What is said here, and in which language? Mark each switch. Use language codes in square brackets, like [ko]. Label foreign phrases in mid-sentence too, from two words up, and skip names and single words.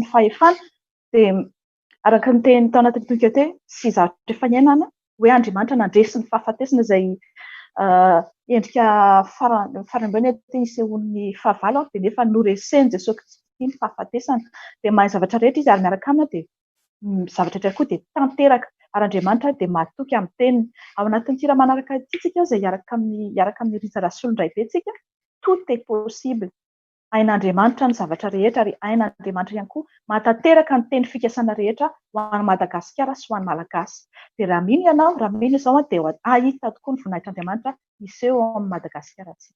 [mg] ny fahefana dia araka ny teny tao anatin'ny toika teo sy zavatra efa niainana hoe Andriamanitra nandresy ny fahafatesana izay endrika farambany teny isehon'ny fahavalo dia nefa noreseny Jesosy Kristy ny fahafatesana dia mahay zavatra rehetra izy ary miaraka amina dia zavatra rehetra koa dia tanteraka ary Andriamanitra dia mahatoky amin'ny teniny. Ao anatin'ny tira manaraka itsika izay hiaraka amin'ny rizarasolo indray be tsika, [fr] tout est possible. [mg] Hain'Andriamanitra ny zavatra rehetra ary hain'Andriamanitra ihany koa mahatateraka ny teny fikasana rehetra ho an'ny Madagasikara sy ho an'ny Malagasy. Dia raha mino ianao, raha mino izao dia ahita tokoa ny voninahitran'Andriamanitra iseho ao amin'ny Madagasikara tsika.